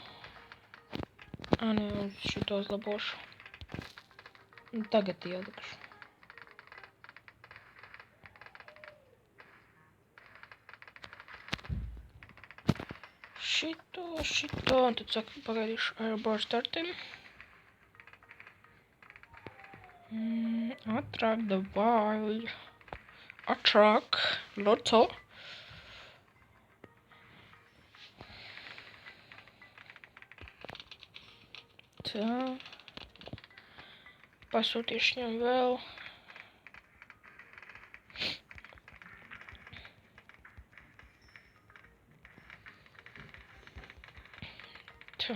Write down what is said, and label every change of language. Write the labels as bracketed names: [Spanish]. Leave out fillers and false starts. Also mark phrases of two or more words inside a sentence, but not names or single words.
[Latvian] Nē, uz šito uzlabošu. Tagad ielikšu. Šito, un tad saka, pagaidīšu airboard startim. [English] Attract the wild. Attract. Lotto. [Latvian] Tā. Pasūtīšu viņam vēl. Tā.